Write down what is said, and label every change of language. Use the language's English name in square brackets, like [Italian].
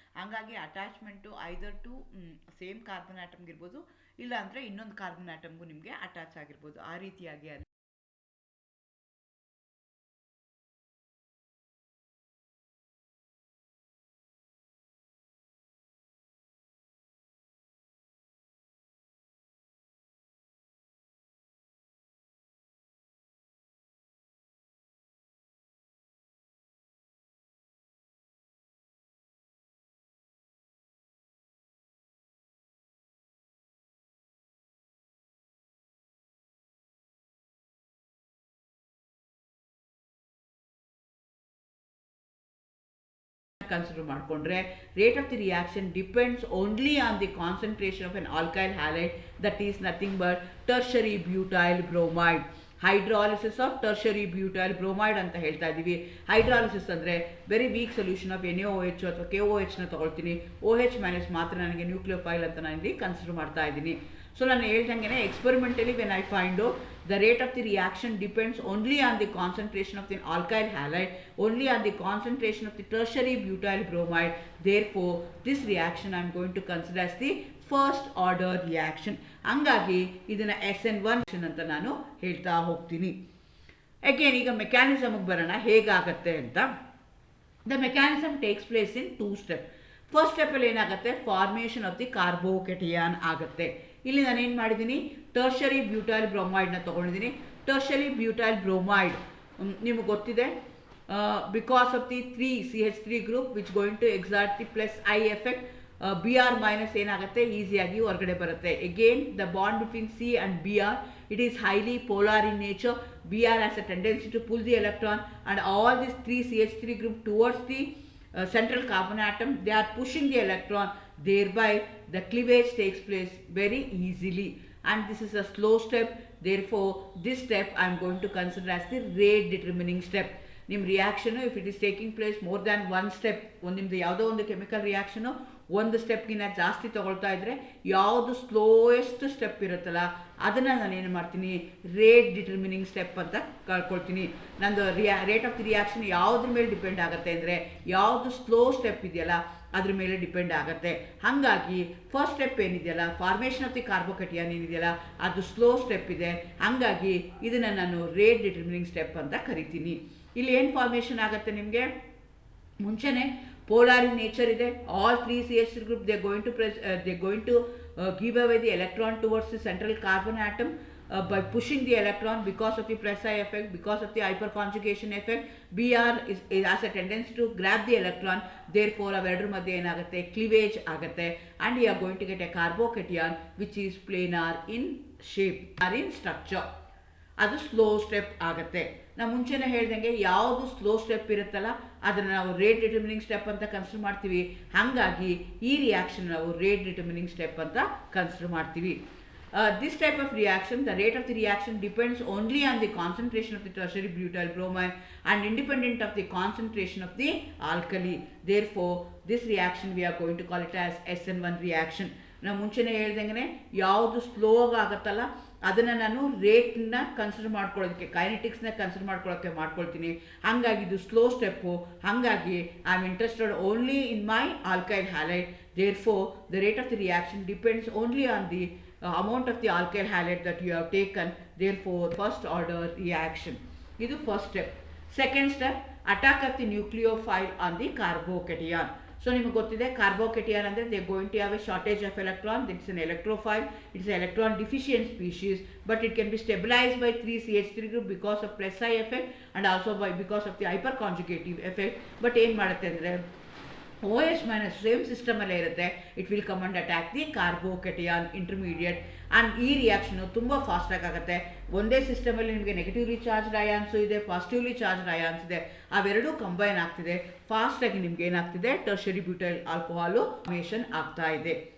[Kannada] ಹಂಗಾಗಿ attachment either to same carbon ಆಟಮ್ಗೆ ಇರ್ಬೋದು, ಇಲ್ಲ ಅಂದರೆ ಇನ್ನೊಂದು ಕಾರ್ಬನ್ ಆಟಮ್ಗೂ ನಿಮಗೆ ಅಟ್ಯಾಚ್ ಆಗಿರ್ಬೋದು. ಆ ರೀತಿಯಾಗಿ ಅಲ್ಲಿ [English] consider [Kannada] ಮಾಡ್ಕೊಂಡ್ರೆ [English] rate of the reaction depends only on the concentration of an alkyl halide, that is nothing but tertiary butyl bromide. [Kannada] Hydrolysis of tertiary butyl bromide ಅಂತ ಹೇಳ್ತಾ ಇದ್ದೀವಿ. ಹೈಡ್ರಾಲಿಸಿಸ್ ಅಂದರೆ very weak solution of NaOH ಅಥವಾ KOH ನ ತೊಗೊಳ್ತೀನಿ. OH minus ಮಾತ್ರ ನನಗೆ nucleophile ಅಂತ ನಾನು ಇಲ್ಲಿ ಕನ್ಸಿಡರ್ ಮಾಡ್ತಾ ಇದ್ದೀನಿ. ಸೊ ನಾನು ಹೇಳ್ದಂಗೆ ಎಕ್ಸ್ಪೆರಿಮೆಂಟಲಿ [English] When I find the rate of the reaction depends only on the concentration of the alkyl halide, only on the concentration of the tertiary butyl bromide. Therefore, this reaction I am going to consider as the first order reaction. [Kannada] ಹಂಗಾಗಿ ಇದನ್ನು SN1 ಅಂತ ನಾನು ಹೇಳ್ತಾ ಹೋಗ್ತೀನಿ. Again ಈಗ ಮೆಕ್ಯಾನಿಸಮ್ಗೆ ಬರೋಣ ಹೇಗಾಗತ್ತೆ ಅಂತ. [English] The mechanism takes place in 2 step. [Kannada] First ಸ್ಟೆಪ್ಪಲ್ಲಿ ಏನಾಗುತ್ತೆ, ಫಾರ್ಮೇಷನ್ ಆಫ್ ದಿ ಕಾರ್ಬೋಕೆಟಿಯಾನ್ ಆಗುತ್ತೆ. ಇಲ್ಲಿ ನಾನು ಏನು ಮಾಡಿದ್ದೀನಿ, ಟರ್ಷರಿ ಬ್ಯೂಟೈಲ್ ಬ್ರೋಮೈಡ್ನ ತೊಗೊಂಡಿದ್ದೀನಿ. ಟರ್ಷರಿ ಬ್ಯೂಟೈಲ್ ಬ್ರೋಮೈಡ್ ನಿಮಗೆ ಗೊತ್ತಿದೆ, [English] because of the 3 CH3 group which going to exert the plus I effect, BR minus [Kannada] ಏನಾಗುತ್ತೆ ಈಸಿಯಾಗಿ ಹೊರಗಡೆ ಬರುತ್ತೆ. [English] Again the bond between C and BR, it is highly polar in nature. BR has a tendency to pull the electron, and all these 3 CH3 group towards the central carbon atom, they are pushing the electron, thereby the cleavage takes place very easily, and this is a slow step. Therefore, this step I am going to consider as the rate determining step. [Kannada] ನಿಮ್ಮ reaction if it is taking place more than 1 step, ನಿಮ್ಮದು ಯಾವುದೋ ಒಂದು chemical reaction 1 ಸ್ಟೆಪ್ಗಿಂತ ಜಾಸ್ತಿ ತೊಗೊಳ್ತಾ ಇದ್ದರೆ, ಯಾವುದು slowest step ಇರುತ್ತಲ್ಲ ಅದನ್ನು ನಾನು ಏನು ಮಾಡ್ತೀನಿ, ರೇಟ್ ಡಿಟರ್ಮಿನಿಂಗ್ ಸ್ಟೆಪ್ ಅಂತ ಕಳ್ಕೊಳ್ತೀನಿ. ನಂದು ರೇಟ್ ಆಫ್ ದಿ ರಿಯಾಕ್ಷನ್ ಯಾವುದ್ರ ಮೇಲೆ ಡಿಪೆಂಡ್ ಆಗುತ್ತೆ ಅಂದರೆ, ಯಾವುದು ಸ್ಲೋ ಸ್ಟೆಪ್ ಇದೆಯಲ್ಲ ಅದ್ರ ಮೇಲೆ ಡಿಪೆಂಡ್ ಆಗುತ್ತೆ. ಹಾಗಾಗಿ ಫಸ್ಟ್ ಸ್ಟೆಪ್ ಏನಿದೆಯಲ್ಲ, ಫಾರ್ಮೇಷನ್ ಆಫ್ ದಿ ಕಾರ್ಬೋಕೆಟಿಯಾನ್ ಏನಿದೆಯಲ್ಲ ಅದು ಸ್ಲೋ ಸ್ಟೆಪ್ ಇದೆ. ಹಾಗಾಗಿ ಇದನ್ನು ನಾನು ರೇಟ್ ಡಿಟರ್ಮಿನಿಂಗ್ ಸ್ಟೆಪ್ ಅಂತ ಕರಿತೀನಿ. ಇಲ್ಲಿ ಏನು ಫಾರ್ಮೇಷನ್ ಆಗುತ್ತೆ, ನಿಮಗೆ ಮುಂಚೆನೆ [English] polar in nature [Kannada] ಇದೆ. [English] All 3 CH3 group they are going to give away the electron towards the central carbon atom by pushing the electron because of the plus I effect, because of the hyperconjugation effect. BR has a tendency to grab the electron, therefore [Kannada] ಅವೆರಡರ ಮಧ್ಯೆ ಏನಾಗುತ್ತೆ, ಕ್ಲಿವೇಜ್ ಆಗುತ್ತೆ, [English] and we are going to get a carbocation which is planar in shape or in structure. [Kannada] ಅದು slow step ಆಗುತ್ತೆ. ನಾವು ಮುಂಚೆನೇ ಹೇಳ್ದಂಗೆ ಯಾವುದು slow step ಇರುತ್ತಲ್ಲ ಅದನ್ನು ನಾವು ರೇಟ್ ಡಿಟರ್ಮಿನಿಂಗ್ ಸ್ಟೆಪ್ ಅಂತ ಕನ್ಸಿಡರ್ ಮಾಡ್ತೀವಿ. ಹಾಗಾಗಿ ಈ ರಿಯಾಕ್ಷನ್ ನಾವು ರೇಟ್ ಡಿಟರ್ಮಿನಿಂಗ್ ಸ್ಟೆಪ್ ಅಂತ ಕನ್ಸಿಡರ್ ಮಾಡ್ತೀವಿ. [English] This type of reaction, the rate of the reaction depends only on the concentration of the tertiary butyl bromide and independent of the concentration of the alkali. Therefore, this reaction we are going to call it as SN1 reaction. [Kannada] ನಾವು ಮುಂಚೆನೇ ಹೇಳ್ದಂಗೆ ಯಾವುದು slow ಆಗುತ್ತಲ್ಲ ಅದನ್ನು ನಾನು ರೇಟ್ನ consider ಮಾಡ್ಕೊಳ್ಳೋದಕ್ಕೆ, ಕೈನೆಟಿಕ್ಸ್ನ consider ಮಾಡ್ಕೊಳ್ತೀನಿ. ಹಾಗಾಗಿ ಇದು ಸ್ಲೋ ಸ್ಟೆಪ್ಪು. ಹಾಗಾಗಿ [English] I am interested only in my alkyl halide. Therefore the rate of the reaction depends only on the amount of the alkyl halide that you have taken. Therefore, first order reaction. This is first step. Second step, attack of the nucleophile on the carbocation. So, you know, carbocation and they are going to have a shortage of electron. It's an electrophile. It's an electron deficient species, but it can be stabilized by 3 CH3 group because of plus I effect and also because of the hyperconjugative effect. [Kannada] But ಏನು ಮಾಡುತ್ತೆ ಅಂದರೆ OH minus same system ಅಲ್ಲೇ ಇರುತ್ತೆ. [English] It will come and attack the carbocation intermediate. And [Kannada] ಈ reaction ತುಂಬ ಫಾಸ್ಟಾಗಿ ಆಗುತ್ತೆ. ಒಂದೇ ಸಿಸ್ಟಮಲ್ಲಿ ನಿಮಗೆ ನೆಗೆಟಿವ್ಲಿ ಚಾರ್ಜ್ಡ್ ಅಯಾನ್ಸು ಇದೆ, ಪಾಸಿಟಿವ್ಲಿ ಚಾರ್ಜ್ಡ್ ಅಯಾನ್ಸ್ ಇದೆ. ಅವೆರಡೂ ಕಂಬೈನ್ ಆಗ್ತಿದೆ. ಫಾಸ್ಟಾಗಿ ನಿಮ್ಗೆ ಏನಾಗ್ತಿದೆ, ಟರ್ಷರಿ ಬ್ಯೂಟೈಲ್ ಆಲ್ಕೋಹಾಲು ಫಾರ್ಮೇಷನ್ ಆಗ್ತಾ ಇದೆ.